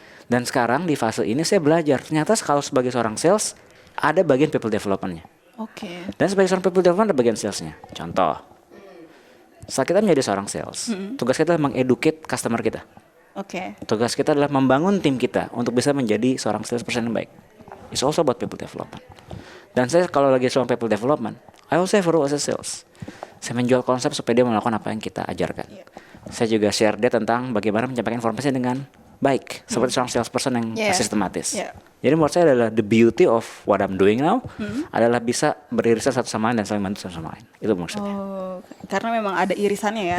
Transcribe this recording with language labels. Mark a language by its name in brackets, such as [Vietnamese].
[Indonesian] Dan sekarang di fase ini saya belajar, ternyata kalau sebagai seorang sales ada bagian people developmentnya. Oke. Dan sebagai seorang people development ada bagian salesnya. Contoh, saat kita menjadi seorang sales, tugas kita adalah mengeducate customer kita. Oke. Tugas kita adalah membangun tim kita untuk bisa menjadi seorang salesperson yang baik. [English] It's also about people development. [Indonesian] Dan saya kalau lagi seorang [English] people development, I also have a role as a sales. [Indonesian] Saya menjual konsep supaya dia melakukan apa yang kita ajarkan. Saya juga share dia tentang bagaimana menyampaikan informasi dengan baik, seperti seorang salesperson yang sistematis. [English] Yeah. [Indonesian] Jadi menurut saya adalah [English] the beauty of what I'm doing now [Indonesian] adalah bisa beririsan satu sama lain dan saling bantu satu sama lain. Itu menurut saya. Oh, karena memang ada irisannya ya